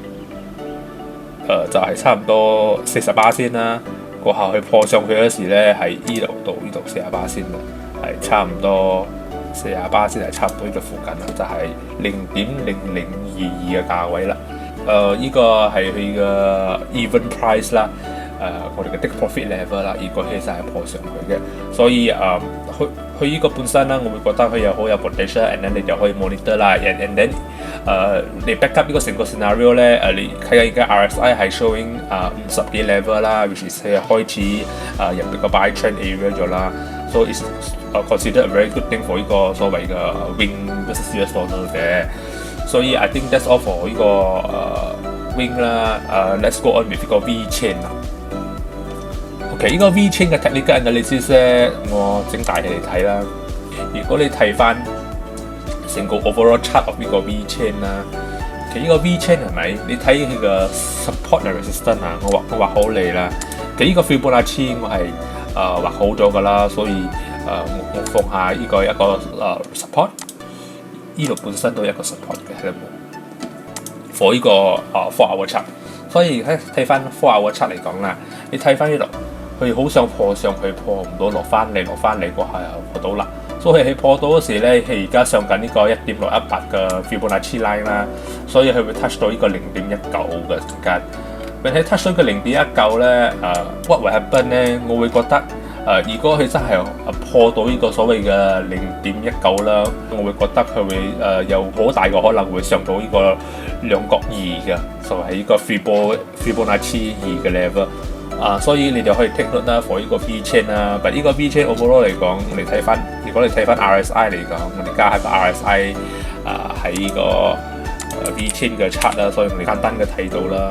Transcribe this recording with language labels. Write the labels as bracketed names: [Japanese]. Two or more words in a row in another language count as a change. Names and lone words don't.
[Cantonese] 就係差唔多40%先啦，過後佢破上去嗰時咧係呢度到呢度40%先啦，係差唔多40%先係差唔多呢個附近啦，就係0.0022嘅價位啦。呢個係佢嘅 [English] even price [Cantonese] 啦，我哋嘅 [English] take profit level [Cantonese] 啦，如果其實係破上去嘅，所以佢呢個本身啦，我會覺得佢又好有 potential， [English] and then [Cantonese] 你就可以 monitor 啦 ， [English] and then [Cantonese] 你 [English] back up [Cantonese] 呢個成個 scenario 咧，你睇緊而家 RSI 係 showing 50幾 level 啦 ， [English] which is [Cantonese] 開始入呢個 [English] buy trend area [Cantonese] 咗啦， [English] so it's considered a very good thing for [Cantonese] 呢個所謂嘅 Wing [English] versus US dollar [Cantonese] 嘅，所以 [English] I think that's all for [Cantonese] 呢個Wing 啦 ， [English] let's go on with [Cantonese] 呢個 VeChain 啦。OK， 呢個 VeChain 嘅 [English] technical analysis [Cantonese] 咧，我整大起嚟睇啦。如果你睇翻成個 [English] overall chart of [Cantonese] 呢個 VeChain 啦，其實呢個 VeChain 係咪？你睇佢嘅 [English] support and resistance [Cantonese] 啊，我畫好你啦。其實呢個 Fibonacci 我係畫好咗㗎啦，所以我放下呢個一個support， 呢度本身都有一個 support 嘅喺度。for 呢個 [English] 4 hour chart， [Cantonese] 所以睇翻 [English] 4 hour chart [Cantonese] 嚟講啦，你睇翻呢度。佢好想破上去，破唔到，落翻嚟過後又破到啦。所以佢破到嗰時咧，佢而家上緊呢個1.618嘅 Fibonacci line 啦，所以佢會 touch 到呢個0.19嘅時間。並且 touch 到個0.19咧 ， [English] what will happen [Cantonese] 咧？我會覺得如果佢真係破到呢個所謂嘅0.19啦，我會覺得佢會有好大個可能會上到呢個兩角2嘅，就係呢個 Fibonacci 2嘅 level。所以你就可以 [English] take note [Cantonese] 啦 for 呢個 VeChain 啦，但呢個 VeChain overall 嚟講，如果你睇翻 RSI 嚟講，我哋加下個 RSI 喺呢個VeChain 嘅 chart 啦，所以我哋簡單嘅睇到啦。